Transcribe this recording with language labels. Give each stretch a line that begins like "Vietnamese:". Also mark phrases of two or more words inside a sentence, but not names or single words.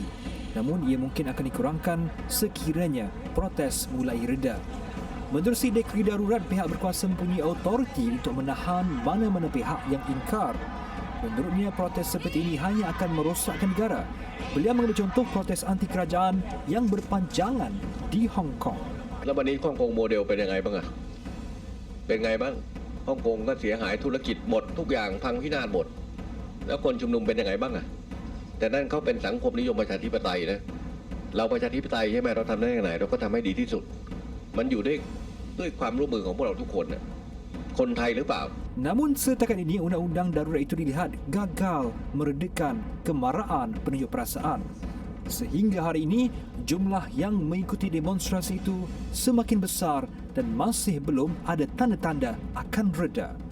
Malay: Namun, ia mungkin akan dikurangkan sekiranya protes mulai reda. Menurut dekri darurat, pihak berkuasa mempunyai autoriti untuk menahan mana-mana pihak yang ingkar. Menurutnya, protes seperti ini hanya akan merosakkan negara. Beliau mengambil contoh protes anti kerajaan yang berpanjangan di Hong Kong.
Thai: แล้ววันนี้ฮ่องกงโมเดลเป็นยังไงบ้างอะเป็นไงบ้างฮ่องกงก็เสียหายธุรกิจหมดทุกอย่างพังพินาศหมดแล้วคนชุมนุมเป็นยังไงบ้างอะแต่นั่นเขาเป็นสังคมนิยมประชาธิปไตยนะเราประชาธิปไตยใช่ไหมเราทำได้ยังไงเราก็ทำให้ดีที่สุดมันอยู่ด้วยความร่วมมือของพวกเราทุกคนน่ะคนไทยหรือเปล่า
Malay: Namun setakat ini undang-undang darurat itu dilihat gagal meredakan kemarahan penunjuk perasaan. Sehingga hari ini, jumlah yang mengikuti demonstrasi itu semakin besar dan masih belum ada tanda-tanda akan reda.